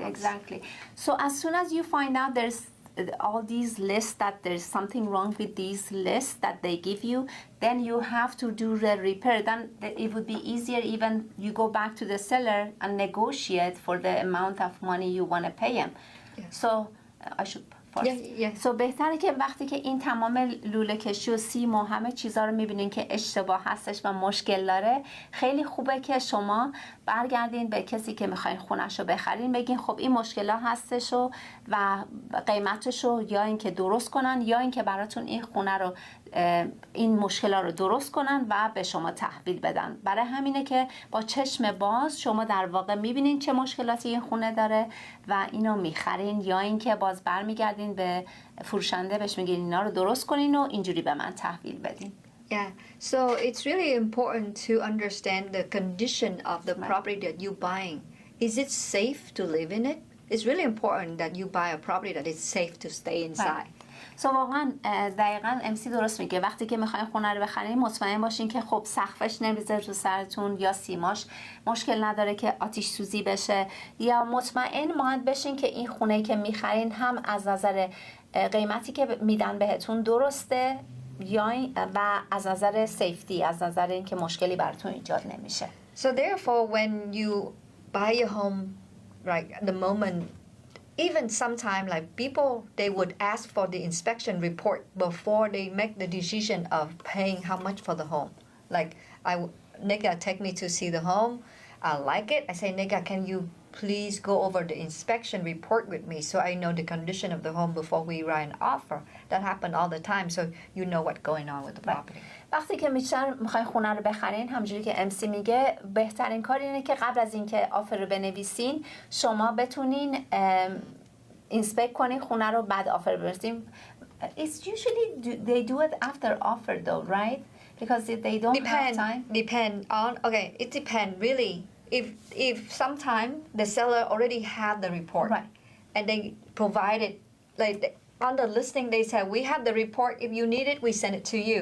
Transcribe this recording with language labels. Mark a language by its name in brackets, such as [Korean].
[English] Right, exactly. So as soon as you find out there's all these lists that there's something wrong with these lists that they give you, then you have to do the repair. Then it would be easier even you go back to the seller and negotiate for the amount of money you want to pay him. So I should So [Persian] بهتره که وقتی که این تمام لوله کشی و سیم و همه چیزا رو میبینین که اشتباه هستش و مشکل داره، خیلی خوبه که شما برگردین به کسی که میخواین خونش رو بخرین، بگین خب این مشکلات هستش و قیمتش رو یا اینکه درست کنن یا اینکه براتون این خونه رو این مشکلات رو درست کنن و به شما تحویل بدن. برای همینه که با چشم باز شما در واقع میبینین چه مشکلاتی این خونه داره و اینو میخرین یا اینکه باز برمیگردین به فروشنده بهش میگین اینا رو درست کنین و اینجوری به من تحویل بدین. [English] Yeah, so it's really important to understand the condition of the property that you're buying. Is it safe to live in it? It's really important that you buy a property that is safe to stay inside. [Persian] واقعا دقیقاً امسی درست میگه. وقتی که میخواین خونه رو بخرین مطمئن باشین که خب سقفش نمیذاره تو سرتون یا سیماش مشکل نداره که آتش سوزی بشه، یا مطمئن باید بشین که این خونه که میخرین هم از نظر قیمتی که میدن بهتون درسته یا و از نظر سیفتی، از نظر اینکه مشکلی براتون ایجاد نمیشه. [English] So therefore when you buy a home, right, at the moment, even sometime like people, they would ask for the inspection report before they make the decision of paying how much for the home. Like Nika take me to see the home, I like it, I say, Nika, can you please go over the inspection report with me so I know the condition of the home before we write an offer. That happen all the time, so you know what's going on with the property. [Persian] وقتی که میخواین خونه رو بخرین، همونجوری که امسی میگه، بهترین کار اینه که قبل از اینکه آفر رو بنویسین شما بتونین اینسپکت کنین خونه رو، بعد آفر بنویسین. [English] It's usually they do it after offer though, right? Because they don't have time. It depends really. If sometime the seller already had the report, right, and they provided, like on the listing they said we have the report, if you need it we send it to you,